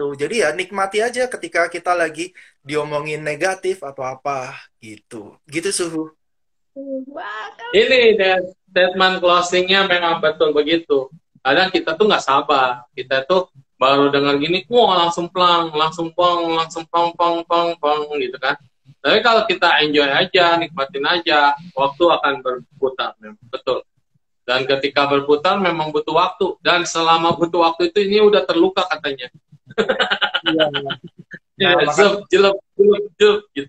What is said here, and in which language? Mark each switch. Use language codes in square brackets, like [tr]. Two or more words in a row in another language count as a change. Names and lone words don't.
[id] Jadi ya nikmati aja ketika kita lagi diomongin negatif atau apa gitu. Gitu Suhu. Ini [en] statement closingnya [id] memang betul begitu. Kadang kita tuh nggak sabar. Kita tuh baru dengar gini, wah langsung plang, langsung pong, langsung pong, pong, pong, pong gitu kan. Tapi kalau kita enjoy aja, nikmatin aja, waktu akan berputar. Betul. Dan ketika berputar memang butuh waktu. Dan selama butuh waktu itu ini udah terluka katanya. Jelek gitu.